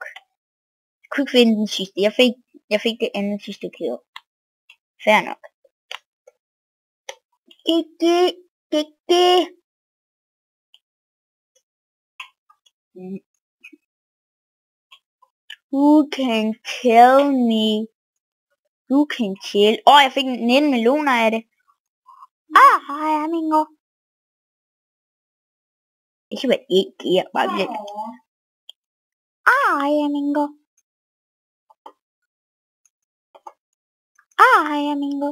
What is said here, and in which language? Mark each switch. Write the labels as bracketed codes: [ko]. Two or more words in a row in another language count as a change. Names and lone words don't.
[da] Jeg kunne ikke finde den sidste. Jeg fik det andet sidste kill. Fair nok. [en] Who can tell me? Who can tell? [da] Jeg fik 19 millioner af det. Hej, amigo. Ikke hvad ikke er, bare lidt. Hej, amigo. Hej, amigo.